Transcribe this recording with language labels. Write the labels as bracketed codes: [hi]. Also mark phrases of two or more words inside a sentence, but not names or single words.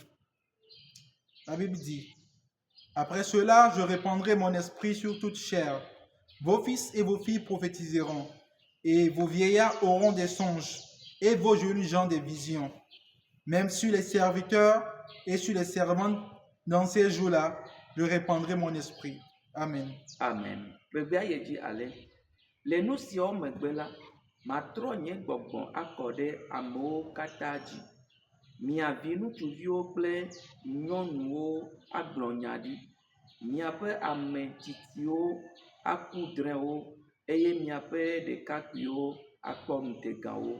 [fr] La Bible dit, « Après cela, je répandrai mon esprit sur toute chair. Vos fils et vos filles prophétiseront, et vos vieillards auront des songes, et vos jeunes gens des visions. Même sur les serviteurs et sur les servantes dans ces jours-là, je répandrai mon esprit. Amen. [ee] Amen. Bebea ye dzi ale. Le nu siawo megbe la, matrɔ nye gbɔgbɔ akɔ ɖe amewo katã dzi. Mia vi ŋutsuviwo kple nyɔnuwo agblɔ nya ɖi. Miaƒe ame tsitsiwo aku drɛ̃wo eye miaƒe ɖekakpuiwo akpɔ ŋutegawo.